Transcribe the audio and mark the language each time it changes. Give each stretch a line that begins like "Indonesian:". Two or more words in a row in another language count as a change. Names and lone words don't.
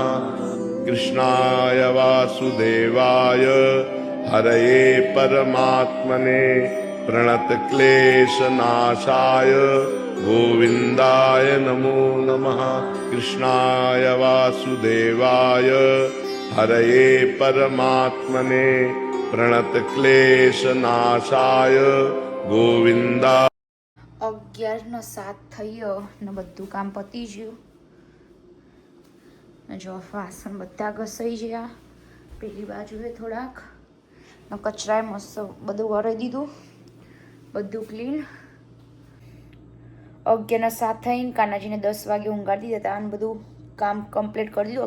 Sanskrit: कृष्णाय वासुदेवाय हरये परमात्मने प्रणतक्लेशनाशाय गोविन्दाय नमो नमः। कृष्णाय वासुदेवाय हरये परमात्मने प्रणतक्लेशनाशाय गोविन्दा
Gujarati: 11:07 થઈ ગયો ને બધું કામ પતી ગયું. જો વાસણ બધા ઘસાઈ ગયા. પેલી બાજુએ થોડાક કચરાએ મસ્ત બધું વરાઈ દીધું. બધું ક્લીન. 11:07 થઈને કાનાજીને 10 વાગે ઊંઘાડી દીધા હતા અને બધું કામ કમ્પ્લીટ કરી દીધું.